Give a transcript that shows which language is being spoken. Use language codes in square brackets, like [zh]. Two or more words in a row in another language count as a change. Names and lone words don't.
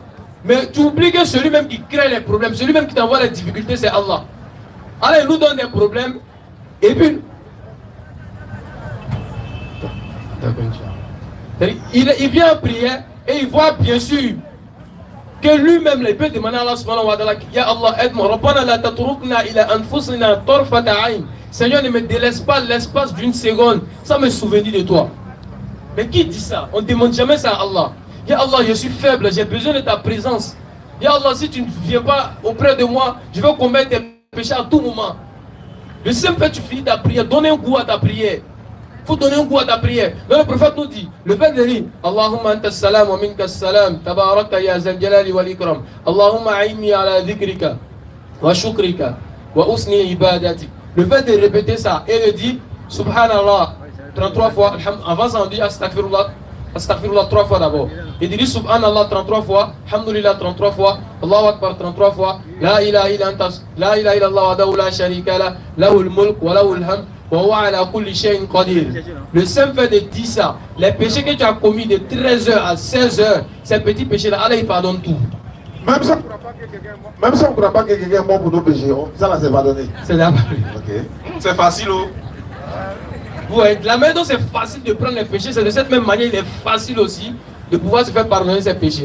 [fr] Mais tu oublies que celui même qui crée les problèmes, celui même qui t'envoie les difficultés, c'est Allah. Allah il nous donne des problèmes et puis il vient prier et il voit bien sûr que lui-même il peut demander à Allah [ar] سبحانه وتعالى، يا الله [fr] aide-moi, [ar] ربنا لا تتركنا إلى أنفسنا طرفة عين. [fr] Seigneur, ne me délaisse pas l'espace d'une seconde sans me souvenir de toi. Mais qui dit ça? On ne demande jamais ça à Allah. [ar] يا الله, [fr] je suis faible, j'ai besoin de ta présence. [ar] يا الله, [fr] si tu ne viens pas auprès de moi, je vais commettre des péchés à tout moment. Le simple fait que tu finis ta prière, donne un goût à ta prière. Il faut donner un goût à ta prière. Donc le prophète nous dit, le fait de dire [ar] اللهم أنت سلام ومنك سلام، تباركت يا ذا الجلال والإكرام. اللهم أعني على ذكرك وشكرك وحسن عبادتك. [fr] Le fait de répéter ça et de dire Subhanallah 33 fois, avant ça on dit Astaghfirullah 3 fois d'abord. Et de dire Subhanallah 33 fois, Alhamdulillah 33 fois, [ar] الله أكبر 33 fois, لا إله إلا أنت، لا إله إلا الله وحده لا شريك له، له الملك وله الحمد. [fr] Le simple fait de dire ça, les péchés que tu as commis de 13h à 16h, ces petits péchés-là, Allah il pardonne tout. Même si on ne croit pas que quelqu'un est mort pour nos péchés, ça là c'est pardonné. C'est là. Okay. C'est facile, oh. Ouais, la manière dont c'est facile de prendre les péchés, c'est de cette même manière, il est facile aussi de pouvoir se faire pardonner ses péchés.